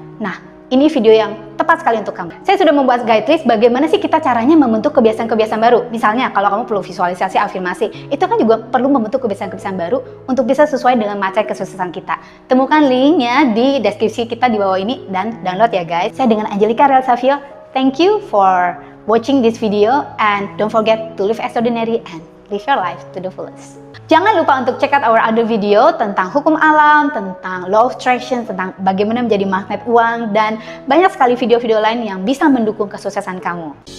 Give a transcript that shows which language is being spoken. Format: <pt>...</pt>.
<id>Nah, ini video yang tepat sekali untuk kamu. Saya sudah membuat guide list bagaimana sih kita caranya membentuk kebiasaan-kebiasaan baru. Misalnya kalau kamu perlu visualisasi, afirmasi, itu kan juga perlu membentuk kebiasaan-kebiasaan baru untuk bisa sesuai dengan materi kesuksesan kita. Temukan linknya di deskripsi kita di bawah ini dan download ya guys. Saya dengan Angelica Relsavio.</id> <en>Thank you for watching this video and don't forget to live extraordinary and live your life to the fullest.</en> <id>Jangan lupa untuk</id> <en>check out our other video</en> <id>tentang hukum alam, tentang</id> <en>law of attraction,</en> <id>tentang bagaimana menjadi magnet uang, dan banyak sekali video-video lain yang bisa mendukung kesuksesan kamu.</id>